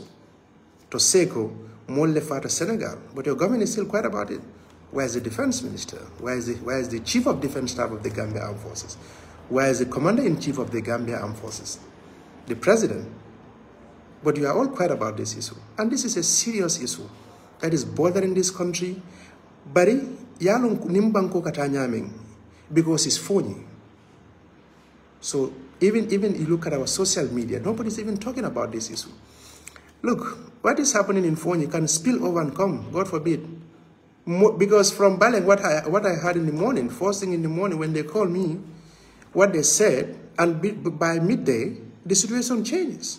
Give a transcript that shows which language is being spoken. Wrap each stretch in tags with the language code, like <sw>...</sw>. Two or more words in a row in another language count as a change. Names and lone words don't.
<en>To Seko, Molefa to Senegal, but your government is still quiet about it. Where is the defense minister? Where is the chief of defense staff of the Gambia Armed Forces? Where is the commander-in-chief of the Gambia Armed Forces? The president? But you are all quiet about this issue. And this is a serious issue that is bothering this country.</en> <man>Bari, yalong nimbanko katanyaming,</man> <en>because it's phony. So even you look at our social media, nobody's even talking about this issue. Look, what is happening in Fonyi can spill over and come, God forbid. Because from Baleng, what I heard in the morning, first thing in the morning when they called me, what they said, and by midday, the situation changes.</en>